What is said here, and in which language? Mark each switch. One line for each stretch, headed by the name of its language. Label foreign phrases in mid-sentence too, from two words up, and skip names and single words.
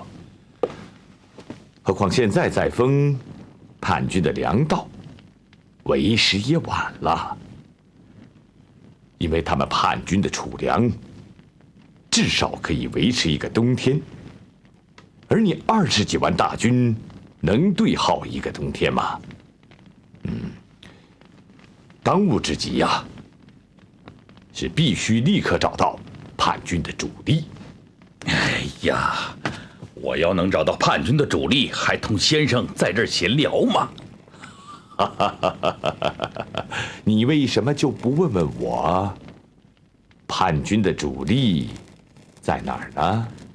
Chinese: 何況現在再封叛軍的糧道，為時也晚了，因為他們叛軍的儲糧至少可以維持一個冬天，而你20幾萬大軍能對耗一個冬天嗎？當務之急呀，是必須立刻找到叛軍的主力。哎呀，我要能找到叛軍的主力，還同先生在這兒閒聊嗎？你為什麼就不問問我，叛軍的主力在哪兒呢？